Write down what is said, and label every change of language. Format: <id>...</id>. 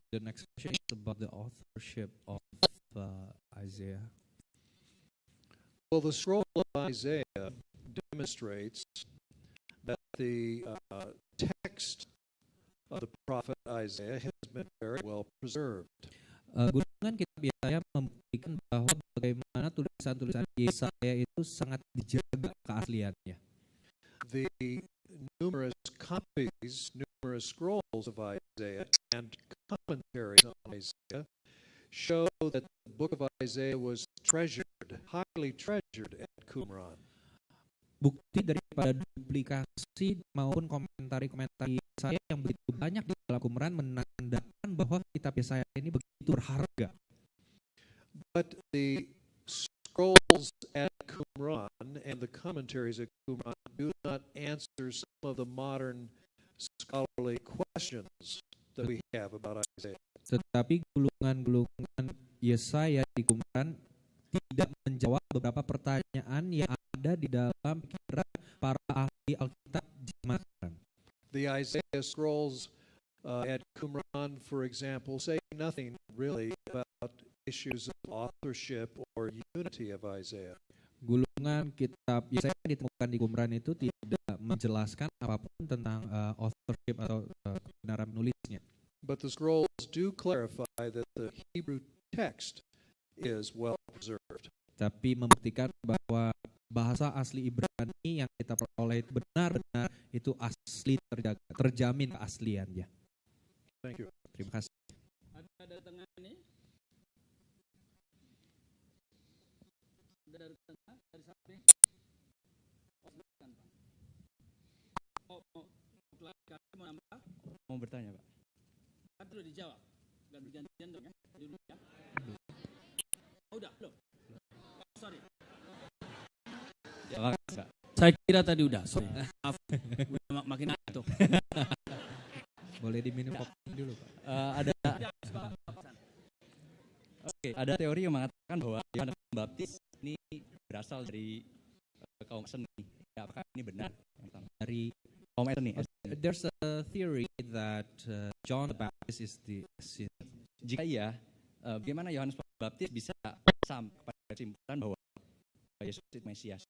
<en>The next question is about the authorship of Isaiah. Well, the scroll of Isaiah demonstrates that the text of the prophet Isaiah has been very well preserved.</en> <id>Gulungan kitab Yesaya membuktikan bahwa bagaimana tulisan-tulisan Yesaya itu sangat dijaga keasliannya.</id> <en>The numerous copies, numerous scrolls of Isaiah and commentaries on Isaiah show that the book of Isaiah was treasured, highly treasured at Qumran.</en> <id>Bukti daripada duplikasi maupun komentari-komentari Yesaya yang begitu banyak di dalam Qumran menandakan bahwa kitab Yesaya ini begitu berharga.</id> <en>But the scrolls at Qumran and the commentaries at Qumran do not answer some of the modern scholarly questions that we have about Isaiah.</en> <id>Tetapi gulungan-gulungan Yesaya di Qumran tidak menjawab beberapa pertanyaan yang ada di dalam pikiran para ahli Alkitab zaman sekarang.</id> <en>The Isaiah scrolls at Qumran, for example, say nothing really about issues of authorship or unity of Isaiah.</en> <id>Gulungan kitab Yesaya yang ditemukan di Qumran itu tidak menjelaskan apapun tentang authorship atau kebenaran penulisnya.</id> <en>But the scrolls do clarify that the Hebrew text is well preserved.</en> <id>Tapi membuktikan bahwa bahasa asli Ibrani yang kita peroleh itu benar-benar itu asli, terjaga, terjamin keasliannya.</id> <en>Thank you.</en> <id>Terima kasih. Ada dari tengah ini? Ada dari tengah, dari samping? Oh, silakan, Pak. Mau nambah? Mau bertanya, Pak? Kan dulu dijawab. Ganti-gantian dong ya. Dulu ya. Oh, udah, belum? Oh, sorry. Ya, makasih, Pak. Saya kira tadi udah, sorry. Maaf, udah makin ngantuk. Boleh diminum kopi dulu, Pak. Ada teori yang mengatakan bahwa Yohanes Pembaptis ini berasal dari kaum Eseni. Ya, apakah ini benar? Dari Kaum Eseni.</id> <en>there's a theory that John the Baptist is the sin.</en> <id>Jika iya, bagaimana Yohanes Pembaptis bisa sampai pada kesimpulan bahwa Yesus itu Mesias?</id>